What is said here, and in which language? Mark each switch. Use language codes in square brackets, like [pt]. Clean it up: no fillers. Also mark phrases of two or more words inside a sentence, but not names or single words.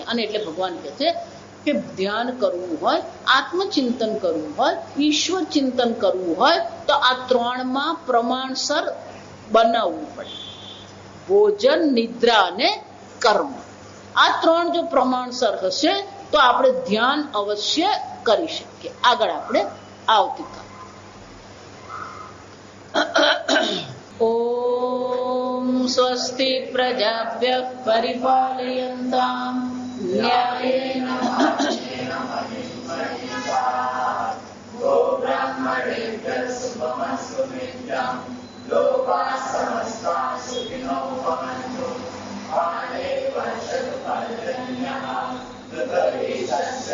[gu] અને એટલે ભગવાન કહે છે કે ધ્યાન કરવું હોય, આત્મચિંતન કરવું હોય, ઈશ્વર ચિંતન કરવું હોય તો આ 3માં પ્રમાણસર બનાવવું પડે. ભોજન, નિદ્રા અને કર્મ, આ 3 જો પ્રમાણસર હશે તો આપણે ધ્યાન અવશ્ય કરી શકીએ. આગળ આપણે આવતીકાલ. [sa] स्वस्ति प्रजाभ्यः परिपालयन्तां न्यायेन मार्गेण महीं महिषाः गोब्राह्मणेभ्यः शुभमस्तु नित्यं लोकाः समस्ताः सुखिनो भवन्तु काले वर्षतु पर्जन्यः ऋतुर्विश्वस्य